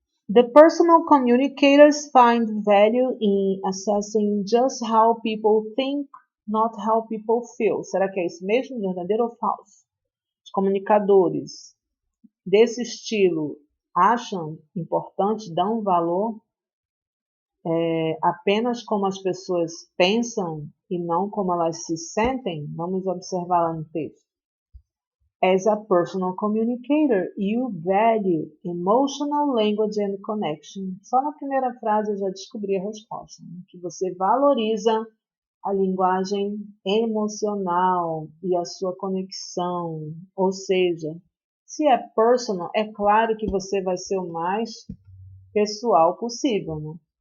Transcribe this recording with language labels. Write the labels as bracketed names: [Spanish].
[English] The personal communicators find value in assessing just how people think, not how people feel. [Portuguese] Será que é isso mesmo? Verdadeiro ou falso? Os comunicadores desse estilo acham importante, dão valor apenas como as pessoas pensam e não como elas se sentem? Vamos observar lá no texto. [English] As a personal communicator, you value emotional language and connection. [Portuguese] Só na primeira frase eu já descobri a resposta, né? Que você valoriza a linguagem emocional e a sua conexão. Ou seja, se é personal, é claro que você vai ser o mais pessoal possível, né?